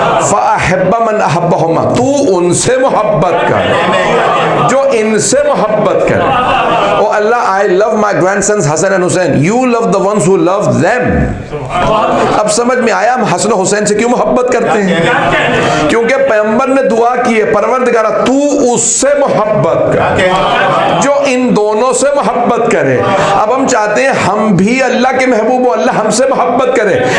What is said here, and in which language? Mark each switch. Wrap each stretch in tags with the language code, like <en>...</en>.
<ar>فاحب من احبہما،</ar> <ur>تو ان سے محبت کر جو ان سے محبت کر.</ur> <en>O Allah I love my grandsons Hasan and Husain, you love the ones who love them.</en> <ur>اب سمجھ میں آیا ہم حسن و حسین سے کیوں محبت کرتے ہیں؟ کیونکہ پیغمبر نے دعا کی ہے پروردگارہ تو اس سے محبت کر جو ان دونوں سے محبت کرے. اب ہم چاہتے ہیں ہم بھی اللہ کے محبوب ہو، اللہ ہم سے محبت کرے.</ur>